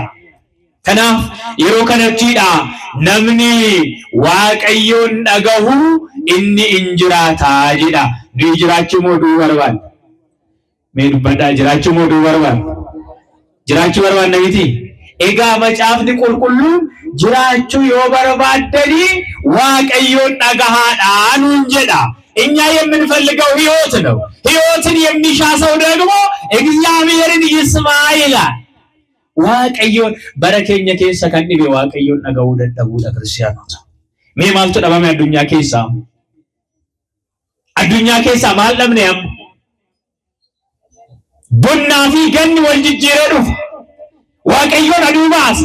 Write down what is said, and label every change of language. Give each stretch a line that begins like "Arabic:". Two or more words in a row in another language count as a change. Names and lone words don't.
Oromo: Kanaaf yeroo kanattiidha namni Waaqayyoon dhagahu inni in jiraata jedha. Nu jiraachuu moo du'uu barbaanna? Mee dubbadhaa, jiraachuu moo du'uu barbaanna? Jiraachuu barbaanna miti? Egaa macaafni qulqulluun jiraachuu yoo barbaaddanii Waaqayyoon dhagahaadha nuun jedha.
Amharic: እኛ የምንፈልገው ሕይወት ነው። ሕይወትን የሚሻ ሰው ደግሞ እግዚአብሔርን ይስማ ይላል።
Oromo: Waaqayyoon bara keenya keessa kan dhibe Waaqayyoon dhagahuu dadhabuudha Kiristaanota. Mee maaltu dhabame addunyaa keessaa? Addunyaa keessaa maal dhabne amma? Bonnaa fi ganni wal jijjiiree dhufa. Waaqayyoon aduu baasa.